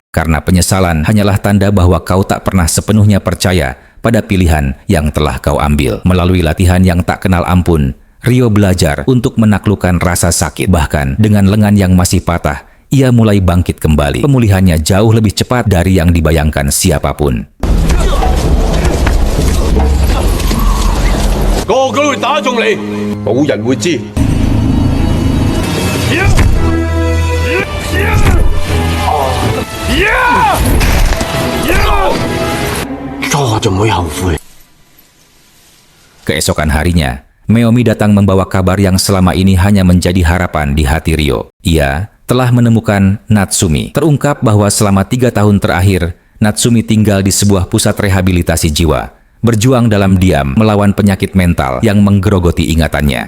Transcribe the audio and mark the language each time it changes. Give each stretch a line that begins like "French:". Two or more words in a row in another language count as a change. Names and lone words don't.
Indonesian: Karena penyesalan hanyalah tanda bahwa kau tak pernah sepenuhnya percaya pada pilihan yang telah kau ambil. Melalui latihan yang tak kenal ampun, Ryo belajar untuk menaklukkan rasa sakit. Bahkan dengan lengan yang masih patah, ia mulai bangkit kembali. Pemulihannya jauh lebih cepat dari yang dibayangkan siapapun.
Cantonese: 個個都會打中你，冇人會知。錯就唔會後悔。
Indonesian: Keesokan harinya, Meomi datang membawa kabar yang selama ini hanya menjadi harapan di hati Ryo. Ia telah menemukan Natsumi. Terungkap bahwa selama 3 tahun terakhir, Natsumi tinggal di sebuah pusat rehabilitasi jiwa, berjuang dalam diam melawan penyakit mental yang menggerogoti ingatannya.